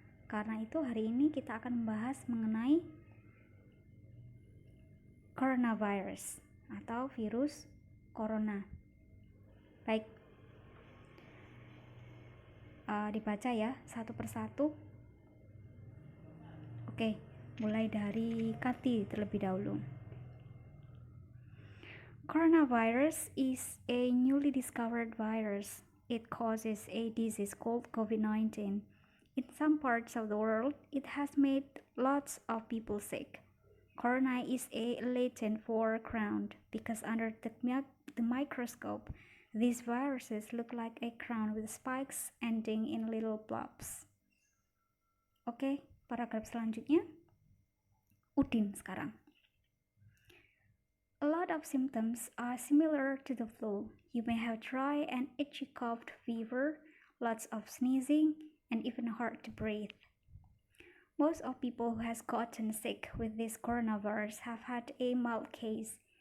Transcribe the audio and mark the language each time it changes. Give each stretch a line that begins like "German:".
Indonesian: Karena itu hari ini kita akan membahas mengenai coronavirus atau virus corona. Baik, dibaca ya satu persatu. Oke, mulai dari Kati terlebih dahulu.
English: Coronavirus is a newly discovered virus. It causes a disease called COVID-19. In some parts of the world, it has made lots of people sick. Corona is a Latin for crown because under the microscope, these viruses look like a crown with spikes ending in little blobs.
Indonesian: Oke, paragraf selanjutnya. Udin sekarang.
English: A lot of symptoms are similar to the flu. You may have dry and itchy cough, fever, lots of sneezing, and even hard to breathe. Most of people who has gotten sick with this coronavirus have had a mild case.